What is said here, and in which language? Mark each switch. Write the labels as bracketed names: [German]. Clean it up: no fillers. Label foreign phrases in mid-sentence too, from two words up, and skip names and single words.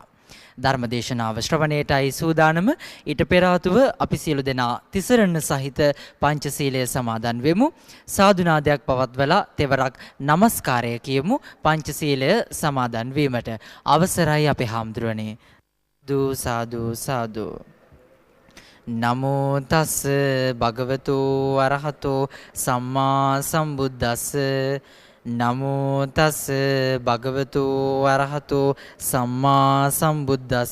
[Sinhala] ධර්ම දේශනාව ශ්‍රවණයටයි සූදානම. ඊට පෙර ආතුව අපි සියලු දෙනා තිසරණ සහිත පංචශීලය සමාදන් වෙමු. සාදුනාදයක් පවත්වලා තෙවරක් নমස්කාරය කියමු පංචශීලය සමාදන් වීමට. අවසරයි අපේ හාමුදුරනේ. සාදු සාදු. [Pali] නමෝ තස් භගවතු අරහතෝ සම්මා සම්බුද්දස්ස. නමෝ තස් භගවතු අරහතෝ සම්මා සම්බුද්දස්ස.